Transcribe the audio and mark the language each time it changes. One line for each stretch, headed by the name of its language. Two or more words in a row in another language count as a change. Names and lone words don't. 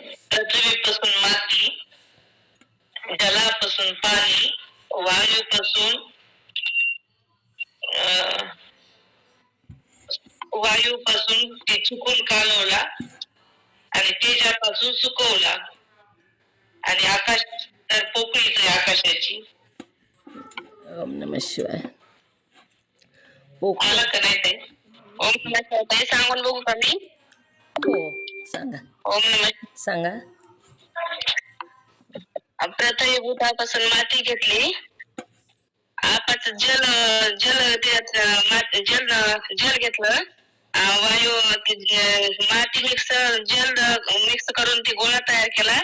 Marathi: पृथ्वीपासून माती, जलापासून पाणी, वायूपासून वायूपासून ते चुकून कालवला आणि तेजापासून सुकवला आणि आकाश तर पोकळीच आहे आकाशाची.
Sanskrit: ओम नमः शिवाय.
Marathi: पोकळी. आला का नाही ते?
Sanskrit: ओम नमः शिवाय
Marathi: ताई सांगून बघू का मी? हो सांगा
Sanskrit: ओम नमः.
Marathi: सांगा. पृथ्वी भूतापासून माती घेतली, आकाश जल जल त्यात जल घेतलं, वायू माती मिक्स जल मिक्स करून ती गोळा तयार केला.